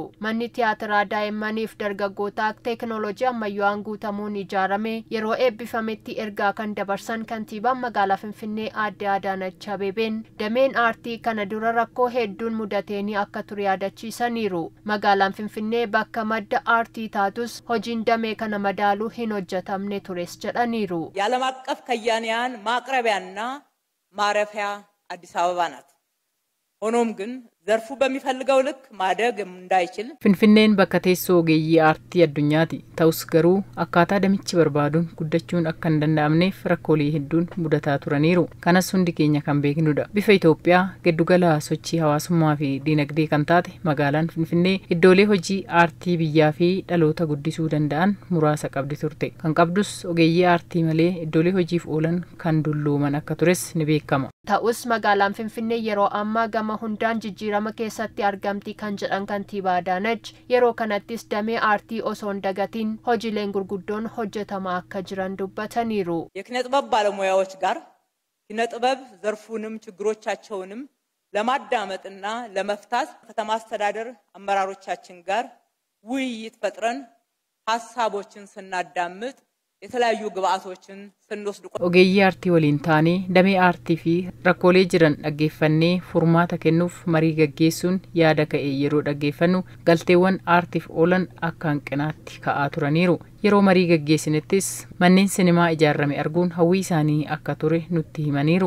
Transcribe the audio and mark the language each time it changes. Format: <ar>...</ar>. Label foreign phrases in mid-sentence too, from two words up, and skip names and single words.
<om>Manni tiyaatiraa daa'immaniif dargaggootaa teekinooloojii ammayyaawaan guutamuun ijaarame yeroo eebbifametti ergaa kan dabarsan kantiibaan magaalaa Finfinnee Aadde Adaanach Abeebeen dameen aartii kana dura rakkoo hedduun mudateenii akka ture yaadachiisaniiru. Magaalaan Finfinnee bakka madda aartii taatus hojiin damee kana madaaluu hin hojjetamne tures jedhaniiru.</om> <am>የዓለም አቀፍ ከያንያን ማቅረቢያና ማረፊያ አዲስ አበባ ናት። ሆኖም ግን ዘርፉ በሚፈልገው ልክ ማደግ እንዳይችል</am> <om>Finfinneen bakka teessoo ogeeyyii aartii addunyaati. Ta'us garuu akkaataa damichi barbaaduun guddachuun akka hin danda'amneef rakkoolee hedduun mudataa turaniiru. Kanas hundi keenya kan beeknudha. Bifa Itoophiyaa giddugala sochii hawaasummaa fi diinagdee kan taate magaalaan Finfinnee iddoolee hojii aartii biyyaa fi dhaloota guddisuu danda'an muraasa qabdi turte. Kan qabdus ogeeyyii aartii malee iddoolee hojiif oolan kan dullooman akka tures ni beekama. Ta'us magaalaan Finfinnee yeroo ammaa gama hundaan jijjiirama keessatti argamti kan jedhan kantiibaa Adaanach yeroo kanattis damee aartii osoo hin dagatiin hojiileen gurguddoon hojjetamaa akka jiran dubbataniiru.</om> <am>የኪነ ጥበብ ባለሙያዎች ጋር ኪነ ጥበብ ዘርፉንም ችግሮቻቸውንም ለማዳመጥና ለመፍታት ከተማ አስተዳደር አመራሮቻችን ጋር ውይይት ፈጥረን ሐሳቦችን ስናዳምጥ የተለያዩ ግብአቶችን ስንወስድ</am> <om>ogeeyyii aartii waliin taanee damee aartii fi rakkoolee jiran dhaggeeffannee furmaata kennuuf marii gaggeessuun yaada ka'e yeroo dhaggeeffannu galteewwan aartiif oolan akka hanqinaatti ka'aa turaniiru. Yeroo marii gaggeessinettis manneen sinimaa ijaarame arguun hawwii isaanii akka ture nutti himaniiru.</om>